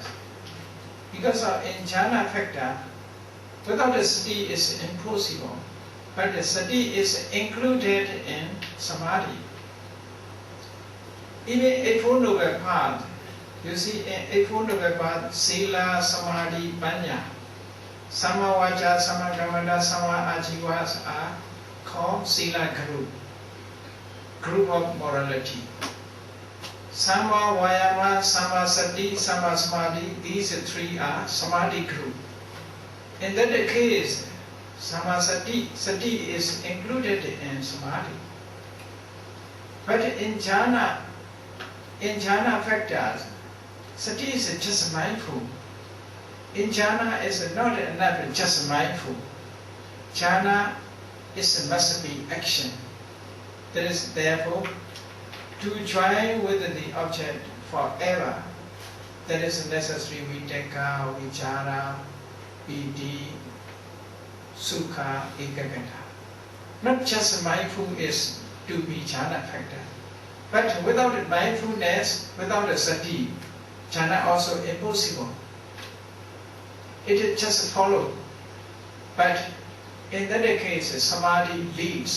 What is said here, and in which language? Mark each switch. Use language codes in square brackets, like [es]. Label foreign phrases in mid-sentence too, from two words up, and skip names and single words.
[en] Because in jhana factor, without a sati is impossible. But the sati is included in samadhi. Even a Four Noble Path, you see, a Four Noble Path, [pi] sila, samadhi, panya, sama vaca, sama kammanta, sama ajivas [en] are called sila group of morality. [pi] Sama vayama, sama sati, sama samadhi, [en] these three are samadhi group. In that case, [pi] sama sati [en] is included in samadhi. But in jhana factors, sati is just mindful. In jhana is not enough just mindful. Jhana must be action. That is therefore to join with the object forever. That is necessary [pi] vitaka, vichara, piti, sukha, ekagata. [en] Not just mindful is to be jhana factor. But without mindfulness, without a sati, jhana also impossible. It just follow. But in that case, samadhi leads.